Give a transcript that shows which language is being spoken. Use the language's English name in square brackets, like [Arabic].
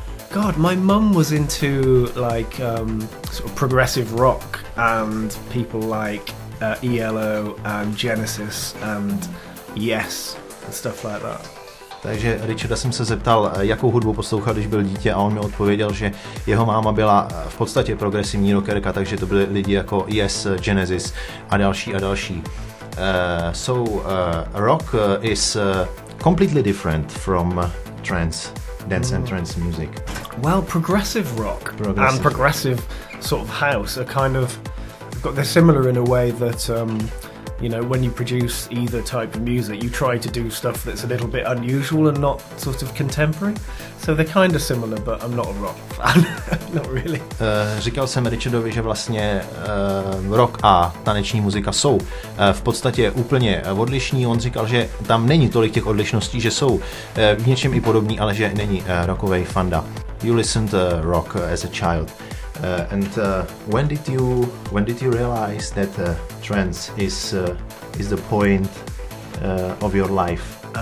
[English] God, my mum was into like sort of progressive rock and people like ELO and Genesis and Yes and stuff like that. [Czech] Takže Richarda jsem se zeptal, jakou hudbu poslouchal, když byl dítě, a on mi odpověděl, že jeho máma byla v podstatě progresivní rockerka, takže to byli lidi jako Yes, Genesis a další. [English] So rock is completely different from dance and trance music. Well, progressive rock and progressive sort of house are kind of they're similar in a way that you know, when you produce either type of music, you try to do stuff that's a little bit unusual and not sort of contemporary. So they're kind of similar, but I'm not a rock fan. Not really. [Czech] Říkal jsem Richardovi, že vlastně rock a taneční muzika jsou v podstatě úplně odlišní. On říkal, že tam není tolik těch odlišností, že jsou v něčem i podobní, ale že není rockovej fanda. [English] You listened rock as a child. And when did you realize that trance is the point of your life?